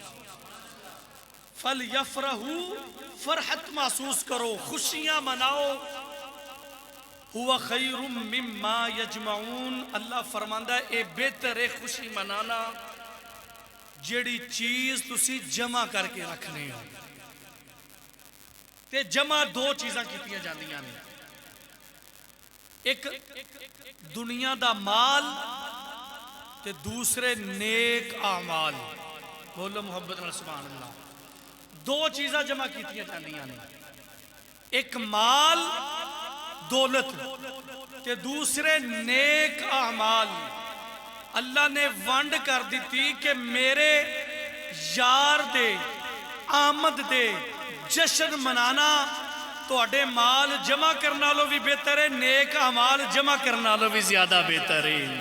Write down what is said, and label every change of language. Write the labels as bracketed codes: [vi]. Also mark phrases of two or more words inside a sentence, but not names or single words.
[pa] فَلْيَفْرَحُوا، فرحت محسوس کرو، خوشیاں مناؤ۔ [ar] ہوا خیر مما یجمعون، [pa] اللہ فرماندہ اے بہتر ہے خوشی منانا جیڑی چیز تسی جمع کر کے رکھنے ہو۔ تے جمع دو چیزاں کیتیاں جاندیاں نے، ایک دنیا دا مال تے دوسرے نیک اعمال۔ بولو محبت نال [ar] سبحان اللہ۔ [pa] دو چیزاں جمع کیتیاں جاندیاں نے، ایک مال دولت تے دوسرے نیک اعمال۔ اللہ نے ونڈ کر دیتی کہ میرے یار دے آمد دے جشن منانا تواڈے مال جمع کرنا لو بھی بہتر ہے، نیک اعمال جمع کرنا لو بھی زیادہ بہتر ہے۔